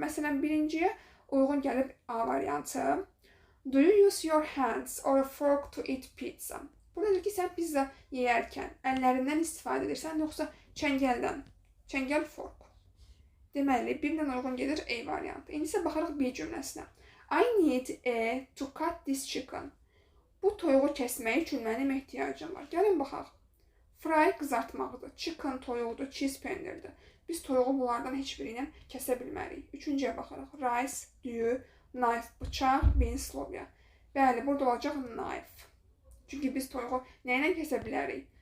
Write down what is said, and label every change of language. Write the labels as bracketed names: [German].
[Azerbaijani] Məsələn, birinciyə uyğun gəlib A variantı. [English] Do you use your hands or a fork to eat pizza? [Azerbaijani] Burada ki, sən pizza yeyərkən əllərindən istifadə edirsən, yoxsa çəngəldən? Çəngəl fork. Deməli, birdən uyğun gedir A variantı. İndi isə baxırıq B cümləsinə. [English] I need to cut this chicken. [Azerbaijani] Bu toyuğu kəsmək üçün mənim ehtiyacım var. Gəlin baxaq. Fry qızartmaqdır. Chicken toyuqdur, cheese pendirdir. Biz toyuğu bunlardan heç biri ilə kəsə bilmərik. Üçüncüyə baxırıq. Rice, düyü, knife, bıçaq, beans, lobya. Bəli, burada olacaq knife. Çünki biz toyuğu nə ilə kəsə bilərik?